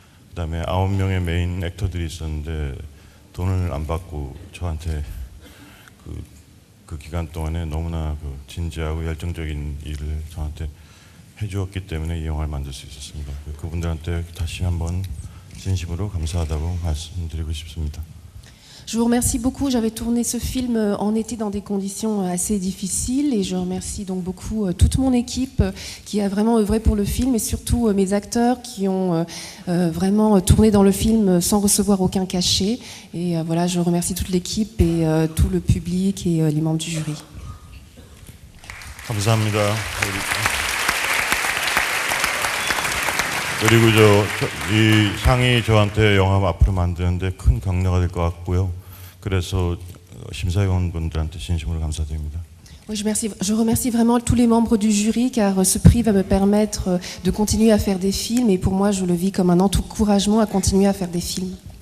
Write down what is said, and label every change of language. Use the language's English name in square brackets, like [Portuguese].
[Korean] 그다음에 9명의 메인 액터들이 있었는데 돈을 안 받고 저한테 그 기간 동안에 너무나 그 진지하고 열정적인 일을 저한테 해주었기 때문에 이 영화를 만들 수 있었습니다. 그분들한테 다시 한번 진심으로 감사하다고 말씀드리고 싶습니다. [French] Je vous remercie beaucoup. J'avais tourné ce film en été dans des conditions assez difficiles et je remercie donc beaucoup toute mon équipe qui a vraiment œuvré pour le film et surtout mes acteurs qui ont vraiment tourné dans le film sans recevoir aucun cachet. Et voilà, je remercie toute l'équipe et tout le public et les membres du jury. [Korean] 감사합니다. 그리고 이 상이 저한테 영화 앞으로 만드는데 큰 격려가 될 것 같고요. 그래서 심사위원분들한테 진심으로 감사드립니다. [French] Oui, je remercie vraiment tous les membres du jury car ce prix va me permettre de continuer à faire des films et pour moi je le vis comme un encouragement à continuer à faire des films.